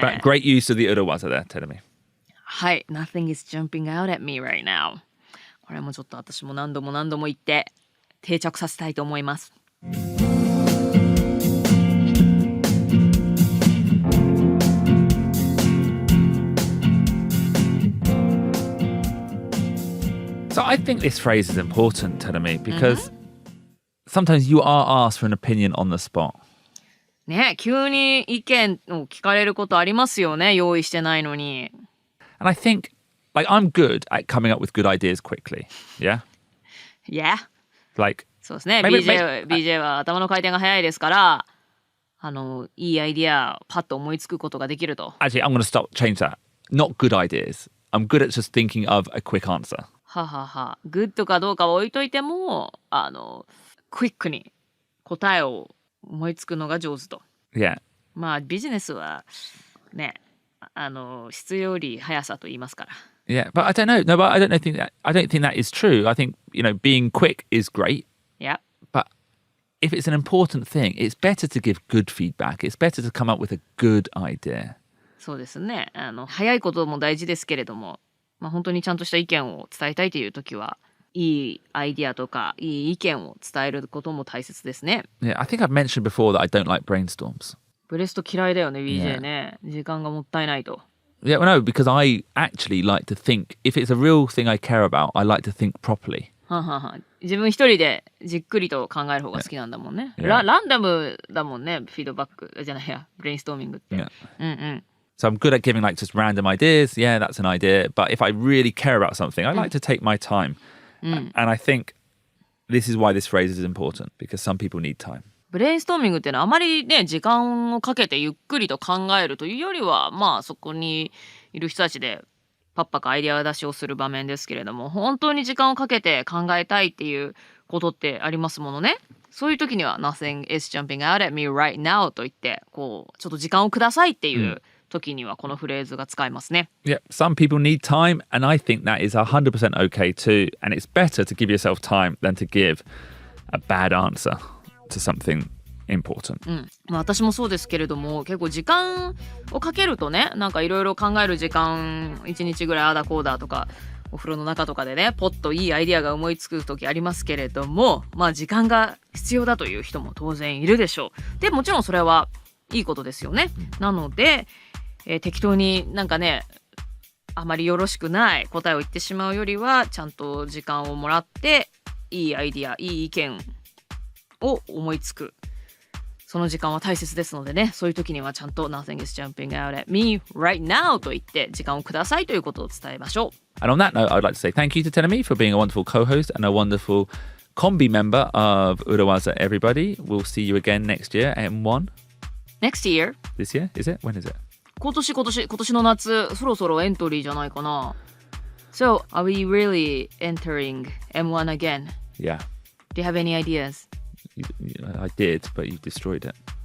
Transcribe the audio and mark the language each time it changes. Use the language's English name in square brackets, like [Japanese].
[English] But great use of the urawaza there, tell me. [Japanese] はい。 [English] Nothing is jumping out at me right now. [Japanese] これもちょっと私も何度も言って定着させたいと思います。 [English] So I think this phrase is important, Tadami, because sometimes you are asked for an opinion on the spot. [Japanese] ね、急に意見を聞かれることありますよね、用意してないのに。 [English] And I think, like, I'm good at coming up with good ideas quickly. Yeah? Yeah. Like, [Japanese] そうですね。 [English] maybe- [Japanese] BJ は頭の回転が早いですから、いいアイディアパッと思いつくことができると。 [English] actually, I'm going to change that. Not good ideas. I'm good at just thinking of a quick answer. ははは。 [Japanese] グッドかどうかは置いといても、クイックに答えを思いつくのが上手と。 [English] Yeah. [Japanese] まあビジネスはね、質より速さと言いますから。 [English] Yeah, but I don't know. No, but I don't think that is true. I think, you know, being quick is great. Yeah. But if it's an important thing, it's better to give good feedback. It's better to come up with a good idea. [Japanese] そうですね。早いことも大事ですけれども、まあ本当にちゃんとした意見を伝えたいという時は、いいアイディアとかいい意見を伝えることも大切ですね。 [English] Yeah, I think I've mentioned before that I don't like brainstorms. [Japanese] ブレスト嫌いだよね BJ ね。時間がもったいないと。 [English] Yeah, well, no, because I actually like to think, if it's a real thing I care about, I like to think properly. [Japanese] 自分一人でじっくりと考える方が好きなんだもんね。 [English] Yeah. [Japanese] ランダムだもんね、フィードバックじゃないや、ブレインストーミングって。 [English] Yeah. [Japanese] うんうん。 [English] So I'm good at giving like just random ideas. Yeah, that's an idea. But if I really care about something, I like to take my time. And I think this is why this phrase is important, because some people need time. [Japanese] ブレインストーミングっていうのはあまりね時間をかけてゆっくりと考えるというよりはまあそこにいる人たちでパッパかアイデア出しをする場面ですけれども、本当に時間をかけて考えたいっていうことってありますものね。そういう時には [English] Nothing is jumping out at me right now [Japanese] と言ってこうちょっと時間をくださいっていう時にはこのフレーズが使えますね。 [English] Yeah, some people need time, and I think that is 100% okay too. And it's better to give yourself time than to give a bad answer to something important. [Japanese] まあ、私もそうですけれども結構時間をかけるとねなんかいろいろ考える時間1日ぐらいあだこうだとかお風呂の中とかでねポッといいアイディアが思いつく時ありますけれどもまあ時間が必要だという人も当然いるでしょう。でもちろんそれはいいことですよね。なので、適当になんかねあまりよろしくない答えを言ってしまうよりはちゃんと時間をもらっていいアイディアいい意見を思いつくその時間は大切ですのでね、そういう時にはちゃんと [English] Nothing is jumping out at me right now [Japanese] と言って時間をくださいということを伝えましょう。 [English] And on that note, I would like to say thank you to Tenemi for being a wonderful co-host and a wonderful combi member of Urawaza Everybody. We'll see you again next year, M1. Next year? This year? Is it? When is it? [Japanese] 今年の夏そろそろエントリーじゃないかな。 [English] So, are we really entering M1 again? Yeah. Do you have any ideas? I did, but you destroyed it.